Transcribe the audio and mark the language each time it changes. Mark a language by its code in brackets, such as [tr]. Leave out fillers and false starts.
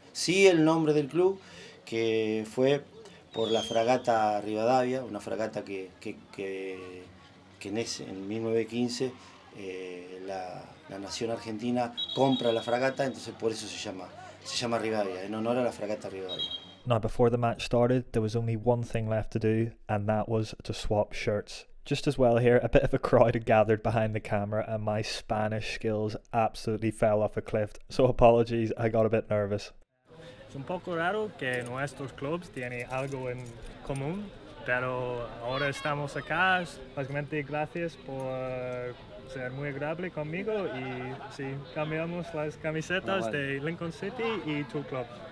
[es] Sí, el nombre del club, que fue por la fragata Rivadavia, una fragata que en 1915 la nación argentina compra la fragata, entonces por eso se llama Rivadavia, en honor a la fragata Rivadavia. [en] Now before the match started, there was only one thing left to do, and that was to swap shirts. Just as well here, a bit of a crowd had gathered behind the camera and my Spanish skills absolutely fell off a cliff, so apologies, I got a bit nervous. [es] Es un poco raro que nuestros clubes tienen algo en común, pero ahora estamos acá, básicamente gracias por ser muy agradable conmigo y sí, cambiamos las camisetas de Lincoln City y tu club.